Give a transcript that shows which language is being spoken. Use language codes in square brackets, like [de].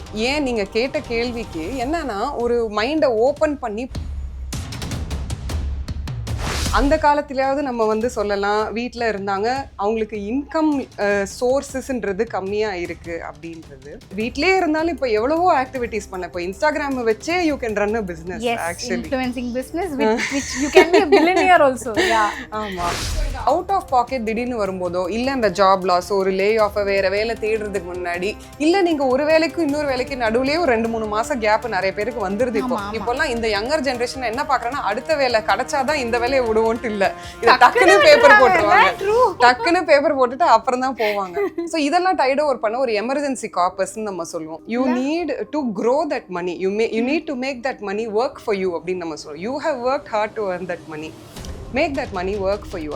[ta] ஏன் நீங்கள் கேட்ட கேள்விக்கு என்னன்னா ஒரு மைண்டை ஓப்பன் பண்ணி அந்த காலத்திலேயாவது நம்ம வந்து சொல்லலாம் வீட்டில் இருந்தாங்க, அவங்களுக்கு இன்கம் சோர்ஸஸ்ன்றது கம்மியாக இருக்குது அப்படின்றது. வீட்டிலே இருந்தாலும் இப்போ எவ்வளவோ ஆக்டிவிட்டீஸ் பண்ண, இப்போ இன்ஸ்டாகிராம் வச்சே [en] you can run a business, [ta] actually [en] Influencing business which you can be a billionaire also. [ta] ஆமாம். அவுட் ஆஃப் பாக்கெட் திடீர்னு வரும்போதோ இல்லை அந்த ஜாப் லாஸ், ஒரு லே ஆஃபை வேறு வேலை தேடுறதுக்கு முன்னாடி, இல்லை நீங்கள் ஒரு வேலைக்கும் இன்னொரு வேலைக்கு நடுவுலேயே ஒரு 2-3 மாதம் கேப் நிறைய பேருக்கு வந்துருது. இப்போல்லாம் இந்த யங்கர் ஜென்ரேஷன் என்ன பார்க்குறேன்னா அடுத்த வேலை கிடைச்சாதான் இந்த வேலையை விடுவோன்ட்டு இல்லை, இதை டக்குன்னு பேப்பர் போட்டுருவாங்க, டக்குன்னு பேப்பர் போட்டுட்டு அப்புறம் தான் போவாங்க. ஸோ இதெல்லாம் டைட் ஓவர் பண்ண ஒரு எமர்ஜென்சி கார்பஸ்ன்னு நம்ம சொல்லுவோம். [en] you need to grow that money, you need to make that money work for you [ta] அப்படின்னு நம்ம சொல்லுவோம். [en] You have worked hard to earn that money, make that money work for you.